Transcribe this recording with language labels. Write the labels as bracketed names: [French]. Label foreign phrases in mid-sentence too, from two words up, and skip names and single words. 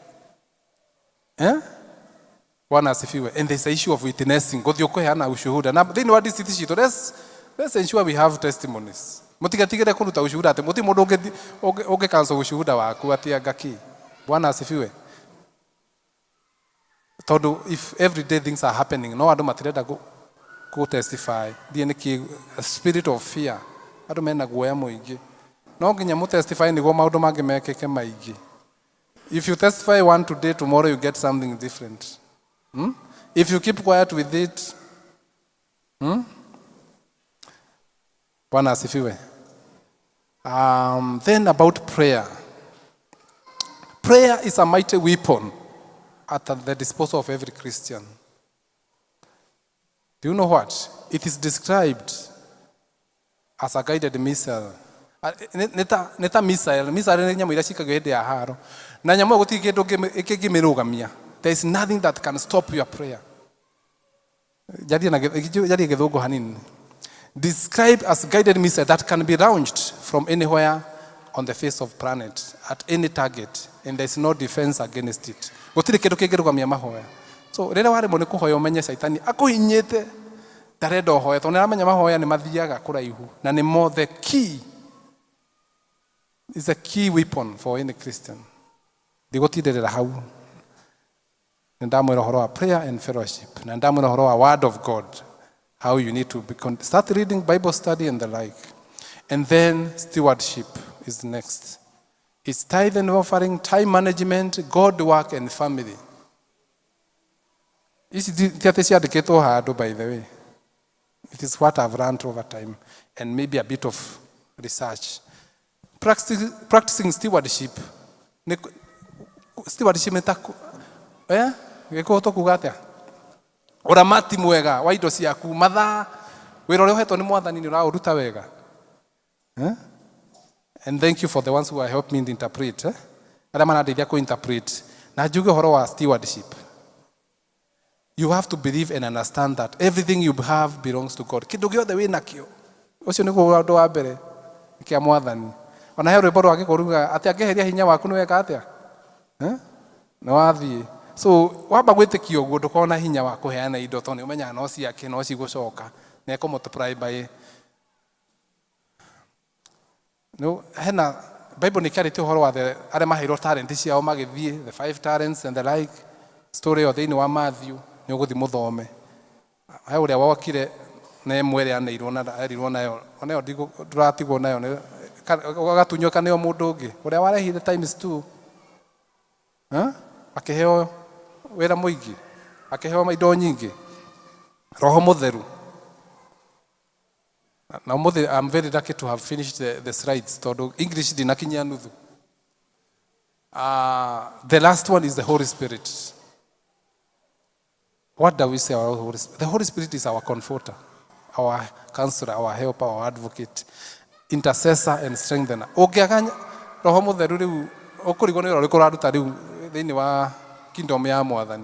[Swahili] Bwana asifiwe. [English] And there's the issue of witnessing. [Kikuyu] Gũthiĩ kũheana ushuhuda. Na thĩinĩ wa district citũ, [English] let's ensure we have testimonies. [Kikuyu] Mũtigatigĩre kũruta ushuhuda atĩ mũti mũndũ ũngĩ-cancel ushuhuda waku atĩ angaki. [Swahili] Bwana asifiwe. [English] Tondũ if every day things are happening, [Kikuyu] no andũ matirenda [English] go testify. [Kikuyu] Ndiye nĩkĩ [English] a spirit of fear. [Kikuyu] Andũ mena guoya mũingĩ. No nginya mũ testify nĩguo maũndũ mangĩ mekĩke maingĩ. [English] If you testify one today, tomorrow you get something different. If you keep quiet with it, [Swahili] Bwana asifiwe. [English] Then about prayer. Prayer is a mighty weapon at the disposal of every Christian. Do you know what? It is described as a guided missile. [Kikuyu] Neta missile nĩ nyamũ iria cikagio hĩndĩ ya haro. Na nyamũ gũtirĩ kĩndũ kĩngĩmĩrũgamia. [English] There is nothing that can stop your prayer. [Kikuyu] Jarie gĩthũngũ hanini. [English] Described as guided missile that can be launched from anywhere on the face of planet at any target, and there is no defense against it. [Kikuyu] Gũtirĩ kĩndũ kĩngĩrũgamia mahoya. So rĩrĩa waremwo nĩ kũhoya ũmenye Saitani akũhinyĩte ndarenda ũhoye, tondũ nĩaramenya mahoya nĩ mathiaga kũraihu na nĩ mo [English] the key. It's a key weapon for any Christian. [Kikuyu] Ndigũtindĩrĩra hau. Ndamwĩra ũhoro wa [English] prayer and fellowship. [Kikuyu] Na ndamwĩra ũhoro wa [English] word of God. How you need to start reading Bible study and the like. And then stewardship is next. It's tithe and offering, time management, God work and family. [Kikuyu] Ici ti atĩ ciandĩkĩtwo handũ, [English] by the way. It is what I've learned over time and maybe a bit of research. Practicing stewardship. [Kikuyu] Stewardship nĩ ta gĩkũhotwo kuga atĩa? Ũramati mwega wa indo ciaku, mathaa, wĩra ũrĩa ũhetwo nĩ Mwathani nĩ ũraũruta wega. [English] And thank you for the ones who are helping me interpret. [Kikuyu] Arĩa marandeithia kũ-interpret. Na njuge ũhoro wa stewardship. [English] You have to believe and understand that everything you have belongs to God. [Kikuyu] Kĩndũ gĩothe wĩ nakĩo. Ũcio nĩguo ũndũ wa mbere kĩa Mwathani. Ona he rwĩmbo rwa gĩkũruga atĩ angĩeheria hinya waku nĩ weka atĩa? Nĩ wathiĩ. So wamba gwĩtĩkia ũguo ndũkona hinya wa kũheana indo tondũ nĩ ũmenyaga no ciake no cigũcoka na [English] multiply by. [Kikuyu] No, hena Bible nĩ kĩarĩtie ũhoro wa arĩa maheirwo talent ciao magĩthiĩ, [English] the 5 talents and the like. [Kikuyu] Story o thĩinĩ wa Matthew nĩ ũgũthiĩ mũthome. He ũrĩa wokire na ĩmwe ĩrĩa aneirwo na erirwo nayo, onayo ndũratigwo nayo, agatunyũka nĩyo mũndũ ũngĩ ũrĩa warehire times 2. Akĩheo wĩra mũingĩ, akĩheo indo nyingĩ, Roho Mũtheru. [English] Now I'm very lucky to have finished the slides, [Kikuyu] tondũ English ndinakinyia nuthu. [English] The last one is the Holy Spirit. What do we say about the Holy Spirit? The Holy Spirit is our comforter. our counselor, our helper, our advocate, intercessor and strengthener. [Kikuyu] Ũngĩaga roho mũtheru rĩu ũkũrigwo nĩ ũrĩa ũraruta rĩu thĩinĩ wa kingdom ya Mwathani.